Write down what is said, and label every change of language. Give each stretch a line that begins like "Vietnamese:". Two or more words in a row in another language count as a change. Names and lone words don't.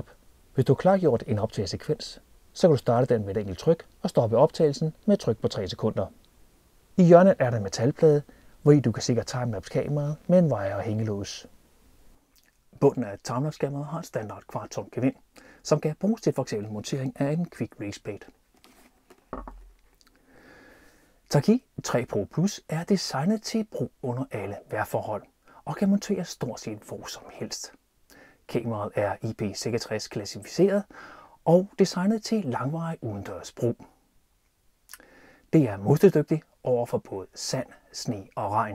Danish: Hvis du har klargjort en optagesekvens, så kan du starte den med et enkelt tryk og stoppe optagelsen med et tryk på 3 sekunder. I hjørnet er der en metalplade, hvor du kan sikre timelapse-kameraet med en wire og hængelås. Bunden af timelapse-kameraet har en standard kvarttom gevind, som kan bruges til f.eks. montering af en
English: quick release plate.
Danish: Tokyo 3 Pro Plus er designet til brug under alle vejrforhold og kan monteres stort set hvor som helst. Kameraet er IP66 klassificeret og designet til langvarig udendørs brug. Det er modstandsdygtigt over for både sand, sne og regn.